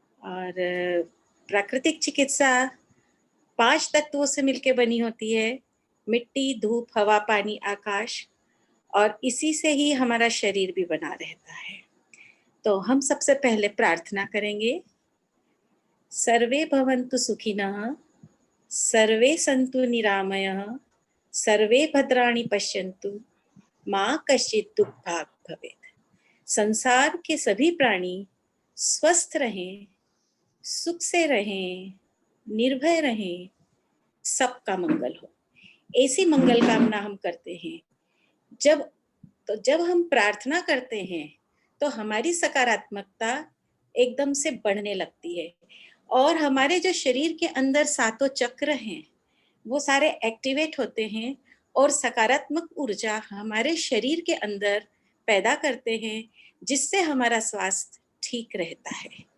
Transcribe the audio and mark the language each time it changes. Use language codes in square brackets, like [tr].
[hi] और प्राकृतिक चिकित्सा 5 तत्वों से मिलकर बनी होती है: मिट्टी, धूप, हवा, पानी, आकाश। और इसी से ही हमारा शरीर भी बना रहता है। तो हम सबसे पहले प्रार्थना करेंगे। [sa] सर्वे भवन्तु सुखिनः, सर्वे सन्तु निरामयः, सर्वे भद्राणि पश्यन्तु, माँ कश्चित् दुःखभाग् भवेत्। [hi] संसार के सभी प्राणी स्वस्थ रहें, सुख से रहें, निर्भय रहें, सबका मंगल हो, ऐसी मंगल कामना हम करते हैं। जब हम प्रार्थना करते हैं तो हमारी सकारात्मकता एकदम से बढ़ने लगती है और हमारे जो शरीर के अंदर 7 चक्र हैं वो सारे एक्टिवेट होते हैं और सकारात्मक ऊर्जा हमारे शरीर के अंदर पैदा करते हैं, जिससे हमारा स्वास्थ्य ठीक रहता है।